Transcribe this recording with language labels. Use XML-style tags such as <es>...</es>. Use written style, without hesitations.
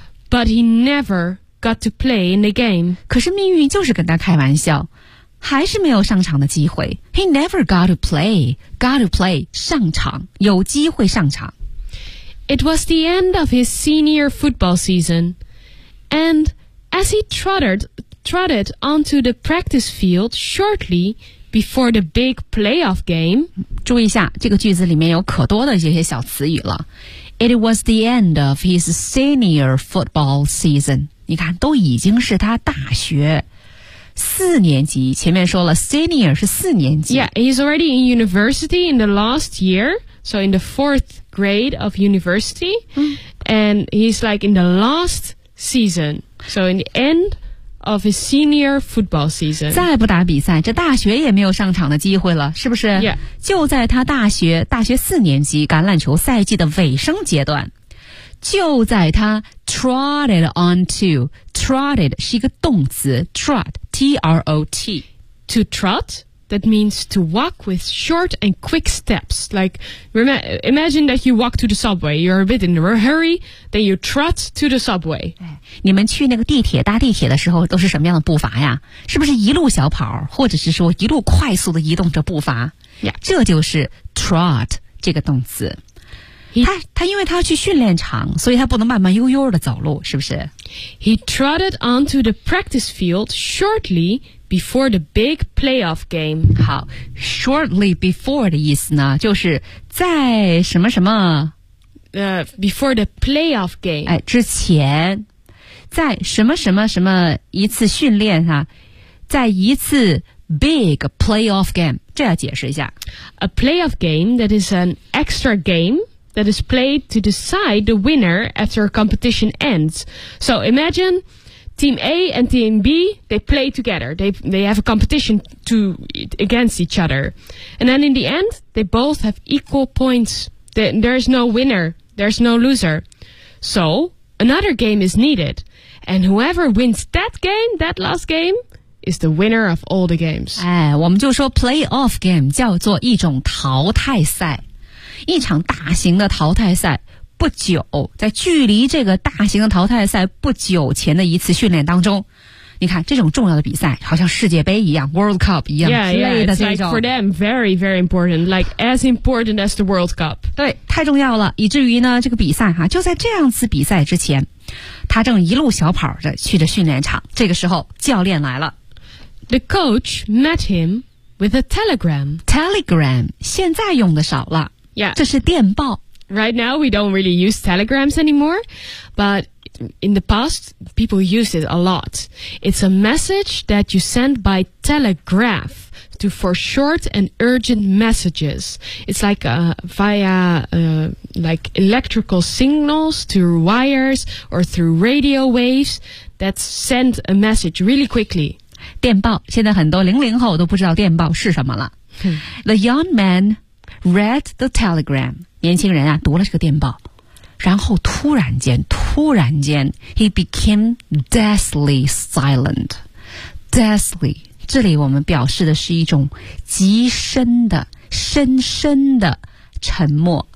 <en>But he never got to play in the game.</en> <zh>可是命运就是跟他开玩笑。还是没有上场的机会。</zh> <en>He never got to play. Got to play,</en> <zh>上场，有机会上场。</zh> <en>It was the end of his senior football season, And as he trotted onto the practice field shortly before the big playoff game,</en> <zh>注意一下，这个句子里面有可多的这些小词语了。</zh> <en>It was the end of his senior football season.</en> <zh>你看，都已经是他大学四年级，前面说了 senior 是四年级。</zh> <en>Yeah, he's already in university in the last year, so in the fourth grade of university,、and he's like in the last season, so in the end of his senior football season.</en> <zh>再不打比赛，这大学也没有上场的机会了，是不是？</zh> <en>Yeah.</en> <zh>就在他大学四年级橄榄球赛季的尾声阶段，就在他</zh> <en>trotted onto,</en> <zh>trotted 是一个动词 trot,T-R-O-T.</zh> <en>To trot, that means to walk with short and quick steps. Like, imagine that you walk to the subway. You're a bit in a hurry, then you trot to the subway.</en> <zh>你们去那个地铁搭地铁的时候都是什么样的步伐呀？是不是一路小跑，或者是说一路快速的移动着步伐？</zh> <en>Yeah.</en> <zh>这就是 trot 这个动词。他因为他要去训练场，所以他不能慢慢悠悠的走路，是不是？</zh> <en>He trotted onto the practice field shortly before the big playoff game.</en> <zh>好，</zh> <en>shortly before</en> <zh>的意思呢，就是在什么什么</zh> <en>before the playoff game.</en> <zh>哎，之前，在什么什么什么一次训练啊，在一次big playoff game， 这要解释一下。</zh> <en>A playoff game that is an extra game. That is played to decide the winner after a competition ends. So imagine team A and team B, they play together. They have a competition against each other. And then in the end, they both have equal points. There's no winner. There's no loser. So another game is needed. And whoever wins that game, that last game,is the winner of all the games.</en> <zh>哎，我们就说 playoff game 叫做一种淘汰赛。一场大型的淘汰赛，不久，在距离这个大型的淘汰赛不久前的一次训练当中，你看这种重要的比赛，好像世界杯一样 ，World Cup 一样</zh> <en>yeah,</en> <zh>之类的这种。</zh> <en>Yeah, it's like for them very very important, like as important as the World Cup.</en> <zh>对，太重要了，以至于呢，这个比赛哈、啊，就在这样次比赛之前，他正一路小跑着去着训练场。这个时候，教练来了</zh> <en>，The coach met him with a telegram.</en> <zh>Telegram 现在用的少了。</zh> <en>Yeah.</en> <zh>这是电报。</zh> <en>Right now, we don't really use telegrams anymore, but in the past, people used it a lot. It's a message that you send by telegraph to for short and urgent messages. It's like via electrical signals through wires or through radio waves that send a message really quickly.</en> <zh>电报，现在很多00后都不知道电报是什么了。</zh> <en>The young man... read the telegram.</en> <zh>年轻人啊，读了这个电报，然后突然间</zh> <en>he became deathly silent.</en> <zh>Deathly, 这里我们表示的是一种极深的深深的沉默。</zh>